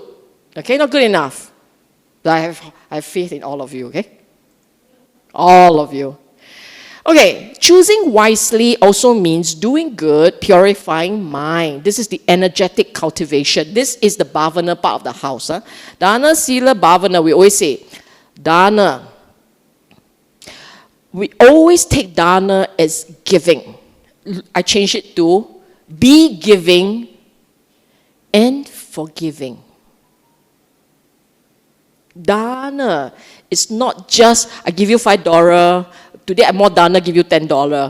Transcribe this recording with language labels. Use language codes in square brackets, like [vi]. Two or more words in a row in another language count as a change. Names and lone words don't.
[en] Okay, not good enough. But I have faith in all of you, okay? All of you. Okay, choosing wisely also means doing good, purifying mind. This is the energetic cultivation. This is the bhavana part of the house. [pi] Dana, sila, bhavana, [en] we always say. Dana. We always take dana as giving. I change it to be giving and forgiving. Dana is not just, I give you $5, today I'm more dana, give you $10.